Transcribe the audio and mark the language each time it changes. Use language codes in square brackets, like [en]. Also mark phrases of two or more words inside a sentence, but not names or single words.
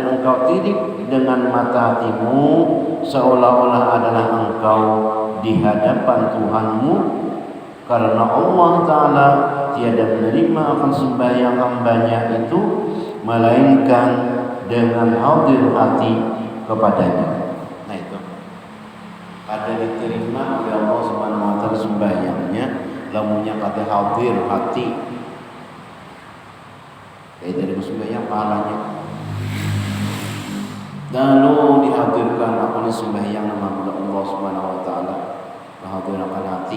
[bjn] engkau tidik dengan mata hatimu seolah-olah adalah engkau di hadapan Tuhanmu, karena Allah Ta'ala tiada menerima akan sembahyang hambanya itu melainkan dengan hadir hati kepadanya. Nah itu kada diterima oleh Allah [ar] Subhanahu wa Ta'ala [bjn] sembahyangnya lamunnya kada hadir hati. Kayak dari sembahyang pahalanya. Lalu dihadirkan apa sembahyang nama Allah [ar] Subhanahu wa Ta'ala, [bjn] hadirkan hati.